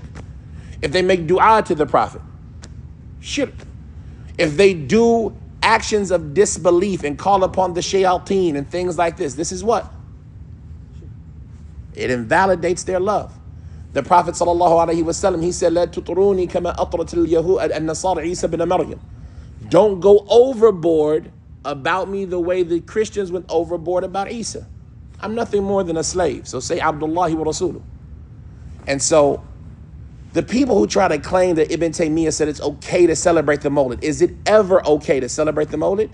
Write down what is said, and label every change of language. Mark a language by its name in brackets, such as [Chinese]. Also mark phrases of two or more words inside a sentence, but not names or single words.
[English] If they make dua to the Prophet, shirk. If they do actions of disbelief and call upon the shayateen and things like this is what? It invalidates their love. The Prophet [Arabic] صلى الله عليه وسلم, [English] he said, [Arabic] "لا تطروني كما أطرت اليهود النصارى عيسى ابن مريم." [English] Don't go overboard about me the way the Christians went overboard about Isa. I'm nothing more than a slave. So say [Arabic] عبد الله ورسوله. [English] And so the people who try to claim that Ibn Taymiyyah said it's okay to celebrate the Mawlid, is it ever okay to celebrate the Mawlid?